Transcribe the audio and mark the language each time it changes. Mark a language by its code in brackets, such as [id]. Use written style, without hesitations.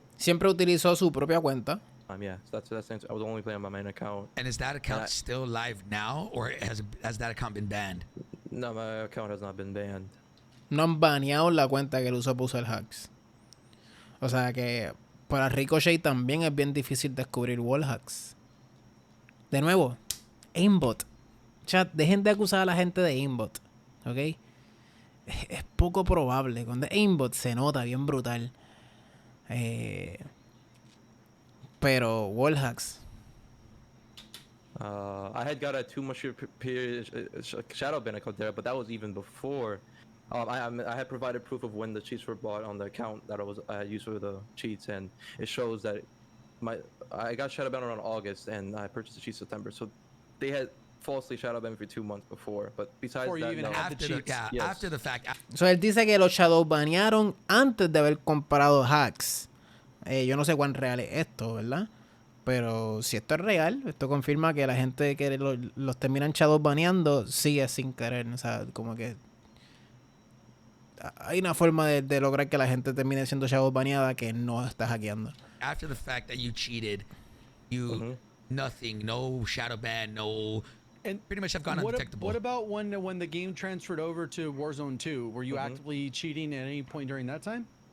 [es] Siempre utilizó su propia cuenta. [en] Yeah, so that's I was only playing on my main account. And is that account still live now, or has that account been banned? No, my account has not been banned. [es] No han baneado la cuenta que él usó para usar hacks. O sea que para Ricochet también es bien difícil descubrir wall hacks. De nuevo, aimbot. Chat, dejen de acusar a la gente de aimbot. ¿Ok? Es poco probable. Cuando es aimbot se nota bien brutal. Pero wall hacks. [en] I had got a 2-month period shadow ban account there, but that was even before. I had provided proof of when the cheats were bought on the account that I had used for the cheats, and it shows that I got shadow banned around August, and I purchased the cheats September. So they had falsely shadow banned me for 2 months before. But besides Before you that, even no. had the cheats. Yes. After the fact. [es] So él dice que los shadow banearon antes de haber comprado hacks. Yo no sé cuán real es esto, ¿verdad? Pero si esto es real, esto confirma que la gente que los terminan shadow baneando sigue sin querer. O sea, como que hay una forma de lograr que la gente termine siendo shadow baneada que no está hackeando. [en] After the fact that you cheated, nothing, no shadow ban, no, and pretty much have gone undetectable. What about when the game transferred over to Warzone 2? Were you actively cheating at any point during that time?